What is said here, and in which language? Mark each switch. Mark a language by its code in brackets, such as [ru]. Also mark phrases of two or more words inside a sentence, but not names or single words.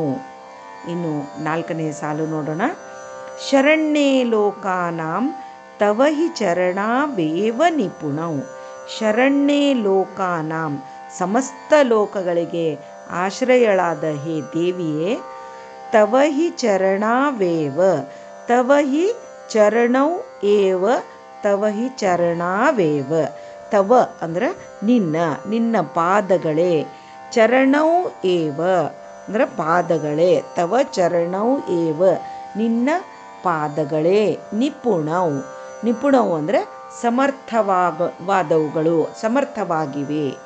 [kn] ಇನ್ನು 4ನೇ ಸಾಲು ನೋಡೋಣ. [sa] ಶರಣ್ಯೇ ಲೋಕಾನಾಂ ತವ ಹಿ ಚರಣಾವೇವ ನಿಪುಣೌ. ಶರಣ್ಯೇ ಲೋಕಾನಾಂ [kn] ಸಮಸ್ತ ಲೋಕಗಳಿಗೆ ಆಶ್ರಯಳಾದ ಹೇ ದೇವಿಯೇ, [sa] ತವ ಹಿ ಚರಣಾವೇವ ತವ ಹಿ ಚರಣೌ ಏವ ತವ ಹಿ ಚರಣಾವೇವ. [kn] ತವ ಅಂದರೆ ನಿನ್ನ, ನಿನ್ನ ಪಾದಗಳೇ, [sa] ಚರಣೌ ಏವ [kn] ಅಂದರೆ ಪಾದಗಳೇ, [sa] ತವ ಚರಣೌ ಏವ [kn] ನಿನ್ನ ಪಾದಗಳೇ, ನಿಪುಣೌ ನಿಪುಣವು ಅಂದರೆ ಸಮರ್ಥವಾದವುಗಳು, ಸಮರ್ಥವಾಗಿವೆ.